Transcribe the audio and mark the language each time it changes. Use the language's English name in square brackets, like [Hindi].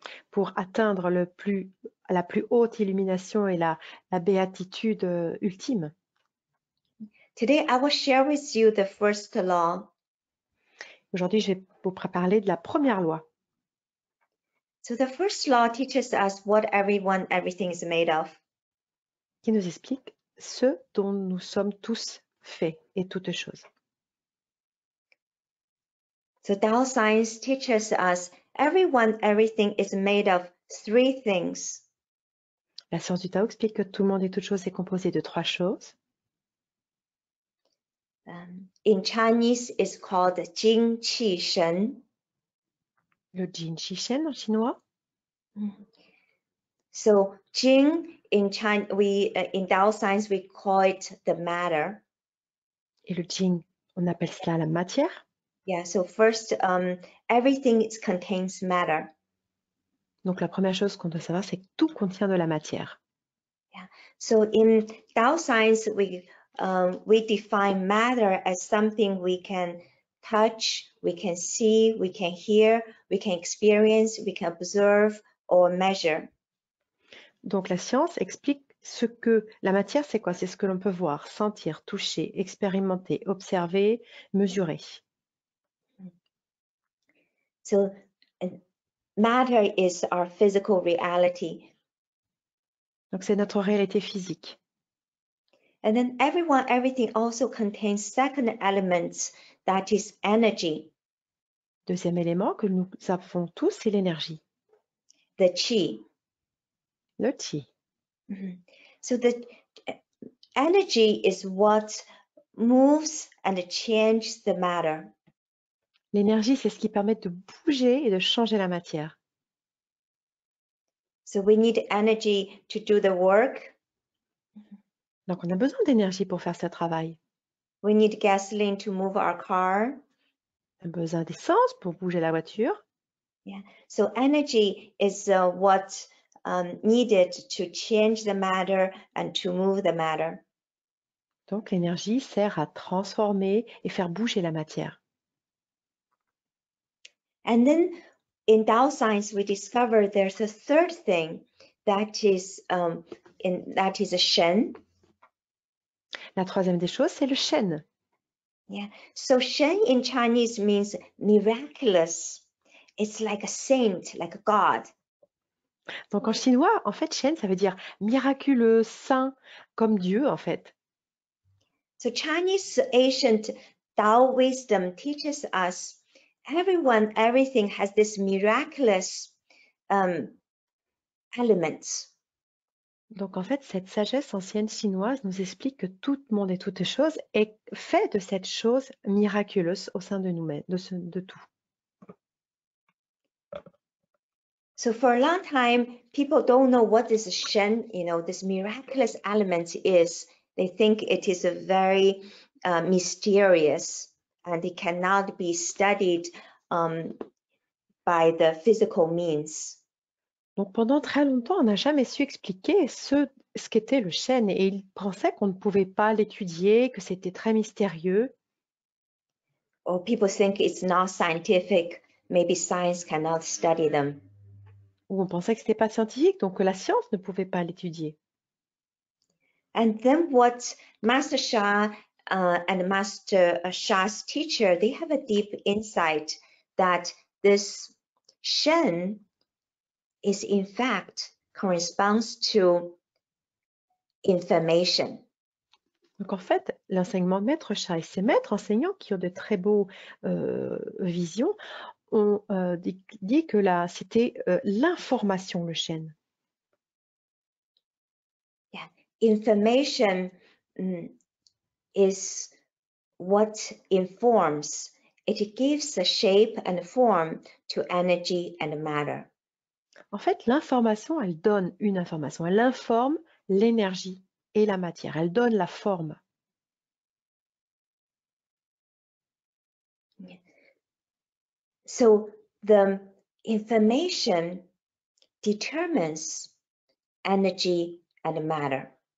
[French] Pour atteindre la plus haute illumination et la béatitude ultime. [English] Today, I will share with you the first law. [French] Aujourd'hui, je vais vous parler de la première loi. [English] So the first law teaches us what everyone, everything is made of. [French] Qui nous explique ce dont nous sommes tous faits et toutes choses. [English] So Tao Science teaches us everyone, everything is made of 3 things. [French] La science du Tao explique que tout le monde et toute chose est composé de 3 choses. [English] In Chinese, it's called Jing Qi Shen. [French] Le Jin Qi Shen en chinois. [English] So Jing in China, in Tao Science we call it the matter. [French] Et le Jing, on appelle cela la matière. Yeah. [English] So first, everything contains matter. [French] Donc la première chose qu'on doit savoir, c'est que tout contient de la matière. Yeah. [English] So in Tao Science, we define matter as something we can touch, we can see, we can hear, we can experience, we can observe or measure. [French] Donc la science explique ce que la matière, c'est quoi? C'est ce que l'on peut voir, sentir, toucher, expérimenter, observer, mesurer. [English] So matter is our physical reality. [French] Donc c'est notre réalité physique. [English] And then everyone, everything also contains second elements, that is energy. [French] Deuxième élément que nous avons tous, c'est l'énergie. [English] The qi. [French] Le qi. [English] So the energy is what moves and changes the matter. [French] L'énergie, c'est ce qui permet de bouger et de changer la matière. [English] So we need energy to do the work. [French] Donc on a besoin d'énergie pour faire ce travail. [English] We need gasoline to move our car. [French] On a besoin d'essence pour bouger la voiture. Yeah. [English] So energy is what needed to change the matter and to move the matter. [French] Donc l'énergie sert à transformer et faire bouger la matière. [English] And then in Tao Science, we discover there's a third thing that is a Shen. [French] La troisième des choses, c'est le Shen. [English] Yeah. So Shen in Chinese means miraculous. it's like a saint, like a god. [French] Donc en chinois, en fait, Shen, ça veut dire miraculeux, saint, comme Dieu, en fait. [English] So Chinese ancient Tao wisdom teaches us everything has this miraculous elements. [French] Donc en fait, cette sagesse ancienne chinoise nous explique que tout le monde et toute chose est fait de cette chose miraculeuse au sein de nous-mêmes, de tout. [English] So for a long time, people don't know what this Shen, this miraculous element is. They think it is a very mysterious, and it cannot be studied by the physical means. [French] Donc pendant très longtemps, on n'a jamais su expliquer ce qu'était le Shen et ils pensaient qu'on ne pouvait pas l'étudier, que c'était très mystérieux. [English] Or people think it's not scientific. Maybe science cannot study them. [French] Ou on pensait que c'était pas scientifique, donc que la science ne pouvait pas l'étudier. [English] And then what Master Sha and Master Sha's teacher, they have a deep insight that this Shen is in fact corresponds to information. [French] Donc en fait, l'enseignement de Maître Sha et ses maîtres enseignants qui ont de très beaux visions ont dit que c'était l'information, le Shen. [English] Yeah, information is what informs. It gives a shape and form to energy and matter. [French] En fait, l'information, elle donne une information. Elle informe l'énergie et la matière. Elle donne la forme. [English] So the information determines energy and matter.